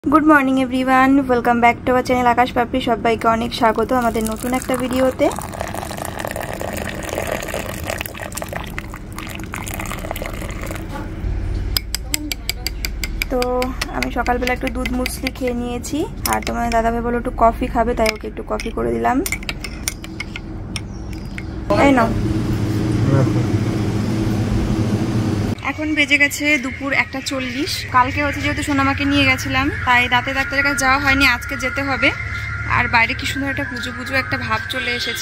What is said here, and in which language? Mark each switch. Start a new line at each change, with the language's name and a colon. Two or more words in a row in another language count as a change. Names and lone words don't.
English: Good morning everyone, welcome back to our channel आकाश पापड़ी।
Bangla: সবাইকে অনেক স্বাগত হামারে নতুন এক ভিডিওতে। তো আমি সকাল বেলা একটু দুধ মুসলি খেয়ে নিয়েছি আর তোমাদের দাদা ভাই বলল একটু কফি খাবে, তাই ওকে একটু কফি করে দিলাম। এই নাও। এখন বেজে গেছে দুপুর 1:40। কালকে হচ্ছে যেহেতু সোনামাকে নিয়ে গেছিলাম তাই দাঁতের ডাক্তারের কাছে যাওয়া হয়নি, আজকে যেতে হবে। আর বাইরে কি সুন্দর একটা পুজো পুজো একটা ভাব চলে এসেছে।